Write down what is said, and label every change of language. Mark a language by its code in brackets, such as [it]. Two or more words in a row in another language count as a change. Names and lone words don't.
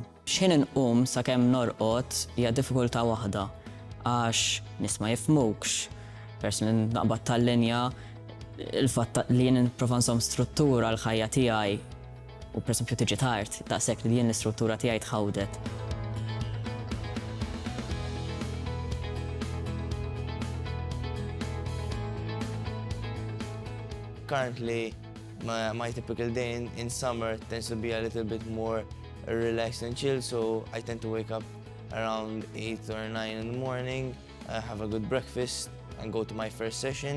[mt] X'ħin inqum sakemm norqod hija diffikultà waħda għax nies ma jifhmukx, peress li naqbad tal-linja, il-fatt li jien nipprova nżomm struttura l-ħajja tiegħi u pereżempju tiġi tard, daqshekk li jien l-istruttura tiegħi tħawdet. [en] Currently, my typical day in summer tends to be a little bit more relaxed and chill, so I tend to wake up around 8 or 9 in the morning, have a good breakfast and go to my first session.